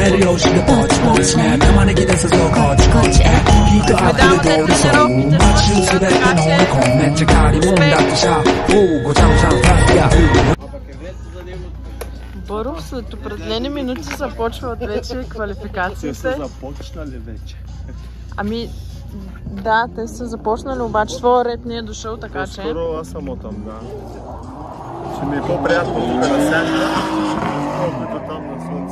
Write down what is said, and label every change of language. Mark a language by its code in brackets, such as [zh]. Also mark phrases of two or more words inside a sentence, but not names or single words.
[bg] えるよしでポチポチね玉ねぎですぞこっちこっちへヒートアップで通りそう街中すべてのオリコンめっちゃ借りもんだってさおうごちゃごちゃファスヤフー Боров, след определени минути започват вече квалификациите. Те са започнали вече. Ами, да, те са започнали, обаче твоя ред не е дошъл, така че... По-скоро аз съм там, да. Ще ми е по-приятно тук на сянка, колкото там на слънце.